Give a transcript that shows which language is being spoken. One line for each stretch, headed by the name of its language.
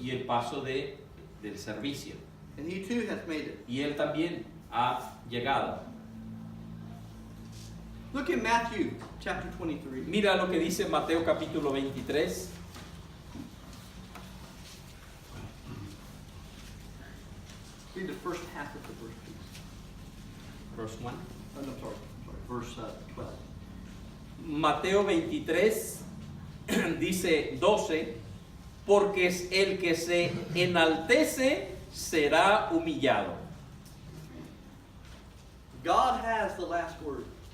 Spanish: y el paso del servicio.
English: And he too has made it.
Spanish: Y él también ha llegado.
English: Look at Matthew chapter 23.
Spanish: Mira lo que dice Mateo capítulo 23.
English: Read the first half of the verse, please. Verse 1. Oh, no, sorry. Verse 12.
Spanish: Mateo 23 dice 12, porque el que se enaltece será humillado.
English: God has the last word.